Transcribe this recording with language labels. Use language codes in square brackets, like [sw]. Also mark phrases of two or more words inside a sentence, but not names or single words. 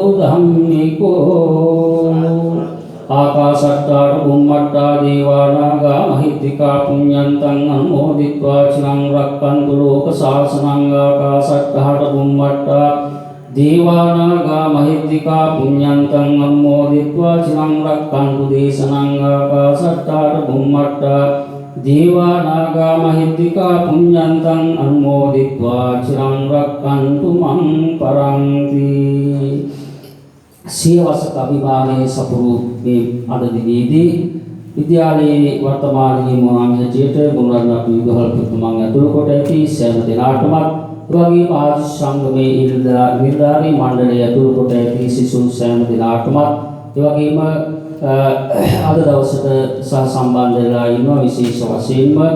[pi] ධම්මිකෝ ආකාශට්ටා බුම්මට්ටා දේවානාගා මහිත්‍තිකා පුඤ්ඤන්තං අනුමෝදිत्वा චිරං රක්ඛන්තු ලෝක ශාසනං ආකාශට්ටා බුම්මට්ටා දේවානාගා මහිත්‍තිකා පුඤ්ඤන්තං අනුමෝදිत्वा චිරං රක්ඛන්තු දේශනං ආකාශට්ටා බුම්මට්ටා දේවානාගා මහිත්‍තිකා පුඤ්ඤන්තං අනුමෝදිत्वा චිරං රක්ඛන්තු මං පරන්ති [si] සියවසක අභිමානයේ සපුරු මේ අද දිනේදී විද්‍යාලයේ වර්තමාන නියමාංග හැටියට මුල්වරණ අපි විදුහල් පුතුමන් ඇතුළු කොට ඇති සෑම දිනකටම වගේම ආදි සංගමේ නිර්ධාරී මණ්ඩලය ඇතුළු කොට ඇති සිසුන් සෑම දිනකටම ඒ වගේම අද දවසට සහ සම්බන්ධ වෙලා ඉන්නවා විශේෂ වශයෙන්ම